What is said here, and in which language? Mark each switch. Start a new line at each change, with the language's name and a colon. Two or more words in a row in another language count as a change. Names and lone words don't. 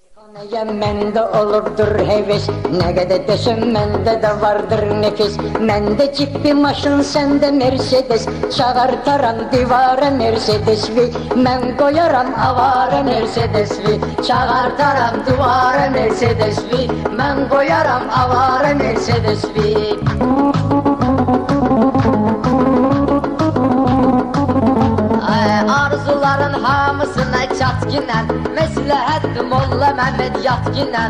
Azerbaijani: Mende olurdur heves,
Turkish: ne kadar desem
Azerbaijani: mende de vardır nefes. Mende ciddi maşın, sende Mercedes, çağırtaram divara Mercedes'i. Men koyaram avara Mercedes'i, çağırtaram divara Mercedes'i. Men koyaram avara Mercedes'i. Arzuların hamısına çatginen, məsləhətdir Molla Məhməd yatginen.